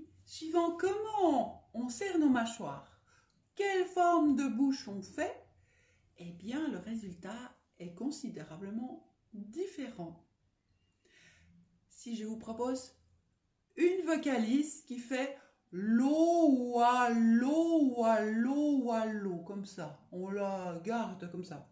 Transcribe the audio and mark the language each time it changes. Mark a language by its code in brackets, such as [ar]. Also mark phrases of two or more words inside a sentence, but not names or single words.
[fr] suivant comment on serre nos mâchoires, quelle forme de bouche on fait, eh bien le résultat est considérablement différent. Si je vous propose une vocalise qui fait lo, wa, lo, wa, lo, wa, lo, comme ça, on la garde comme ça.